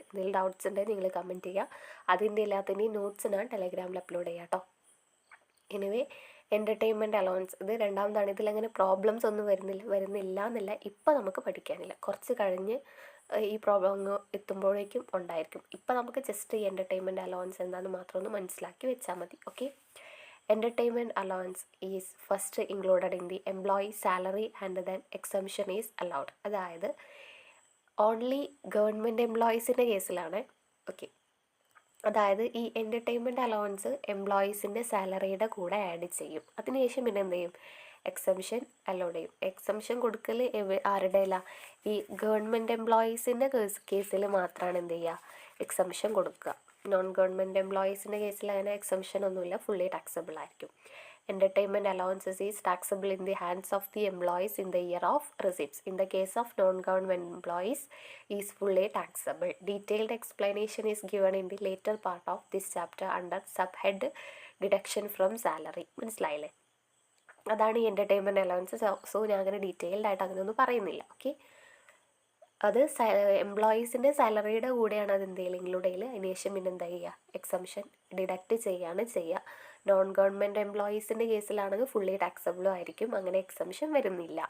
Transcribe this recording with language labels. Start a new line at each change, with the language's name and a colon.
Malayalam: എന്തെങ്കിലും ഡൗട്ട്സ് ഉണ്ടെങ്കിൽ നിങ്ങൾ കമൻറ്റ് ചെയ്യുക. അതിൻ്റെ എല്ലാത്തിൻ്റെയും നോട്ട്സ് ഞാൻ ടെലഗ്രാമിൽ അപ്ലോഡ് ചെയ്യാം കേട്ടോ. എനിവേ, എൻ്റർടൈൻമെൻറ്റ് അലൗവൻസ് ഇത് രണ്ടാമതാണ്. ഇതിലങ്ങനെ പ്രോബ്ലംസ് ഒന്നും വരുന്നില്ല എന്നല്ല, ഇപ്പം നമുക്ക് പഠിക്കാനില്ല. കുറച്ച് കഴിഞ്ഞ് ഈ പ്രോബ്ലം അങ്ങ് എത്തുമ്പോഴേക്കും ഉണ്ടായിരിക്കും. ഇപ്പം നമുക്ക് ജസ്റ്റ് ഈ എൻ്റർടൈൻമെൻറ്റ് അലൗവൻസ് എന്താണെന്ന് മാത്രം ഒന്ന് മനസ്സിലാക്കി വെച്ചാൽ മതി.
English: Okay, entertainment allowance is first included in the employee salary and then exemption is allowed.
Malayalam: അതായത് ഓൺലി ഗവൺമെൻറ് എംപ്ലോയീസിൻ്റെ കേസിലാണ്. ഓക്കെ, അതായത് ഈ എൻ്റർടൈൻമെൻറ്റ് അലൗവൻസ് എംപ്ലോയീസിൻ്റെ സാലറിയുടെ കൂടെ ആഡ് ചെയ്യും. അതിനുശേഷം പിന്നെ എന്ത് ചെയ്യും? എക്സംഷൻ അലൗഡ് ചെയ്യും. എക്സംഷൻ കൊടുക്കൽ ആരുടെ അല്ല, ഈ ഗവൺമെൻറ് എംപ്ലോയീസിൻ്റെ കേസിൽ മാത്രമാണ് എന്ത് ചെയ്യുക? എക്സംഷൻ കൊടുക്കുക. നോൺ ഗവൺമെൻറ് എംപ്ലോയീസിൻ്റെ കേസിൽ അങ്ങനെ എക്സംഷൻ ഒന്നുമില്ല, ഫുള്ളി ടാക്സബിൾ ആയിരിക്കും.
English: Entertainment allowances is taxable in the hands of the employees in the year of receipts. In the case of non-government employees, is fully taxable. Detailed explanation is given in the later part of this chapter under subhead deduction from salary.
Malayalam: മനസ്സിലായില്ലേ? അതാണ് ഈ entertainment allowance. So ഞാൻ അങ്ങനെ detailed ആയിട്ട് അങ്ങനെ ഒന്നും പറയുന്നില്ല. Okay, അത് എംപ്ലോയീസിൻ്റെ സാലറിയുടെ കൂടെയാണ് അത് എന്തെങ്കിലും ഇൻക്ലൂഡ് ചെയ്യൽ. അതിനുശേഷം പിന്നെ എന്താ ചെയ്യുക? എക്സംഷൻ ഡിഡക്റ്റ് ചെയ്യാണ് ചെയ്യുക. നോൺ ഗവൺമെൻറ് എംപ്ലോയീസിൻ്റെ കേസിലാണെങ്കിൽ ഫുള്ളി ടാക്സബിളും ആയിരിക്കും, അങ്ങനെ എക്സംഷൻ വരുന്നില്ല.